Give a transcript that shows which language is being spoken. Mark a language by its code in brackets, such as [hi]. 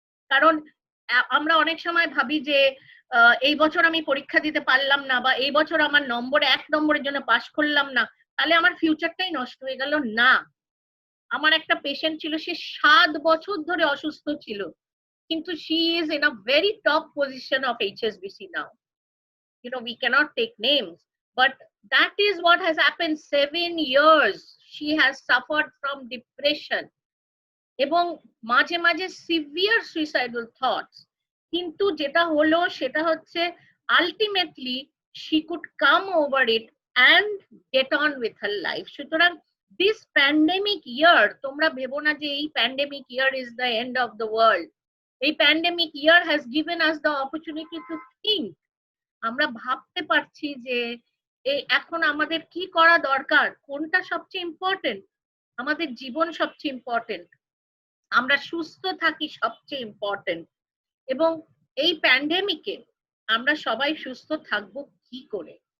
[bn] কারণ আমরা অনেক সময় ভাবি যে এই বছর আমি পরীক্ষা দিতে পারলাম না, বা এই বছর আমার নম্বরে 1 নম্বরের জন্য পাশ করলাম না, তাহলে আমার ফিউচারটাই নষ্ট হয়ে গেল। না, আমার একটা পেশেন্ট ছিল, সে 7 বছর ধরে অসুস্থ ছিল, কিন্তু [en] she is in a very top position of HSBC now. You know, we cannot take names, but that is what has happened. 7 years she has suffered from depression [bn] এবং মাঝে মাঝে সিভিয়ার সুইসাইডাল থটস, কিন্তু যেটা হলো সেটা হচ্ছে ultimately [en] she could come over it and get on with her life. সুতরাং this pandemic year, [bn] তোমরা ভেবো না যে এই [en] pandemic year is the end of the world. এই pandemic year has given us the opportunity to think. [bn] আমরা ভাবতে পারছি যে এখন আমাদের কি করা দরকার, কোনটা সবচেয়ে ইম্পর্টেন্ট, আমাদের জীবন সবচেয়ে ইম্পর্টেন্ট, আমরা সুস্থ থাকি সবচেয়ে ইম্পর্টেন্ট। এবং এই প্যান্ডেমিকে আমরা সবাই সুস্থ থাকবো কি করে?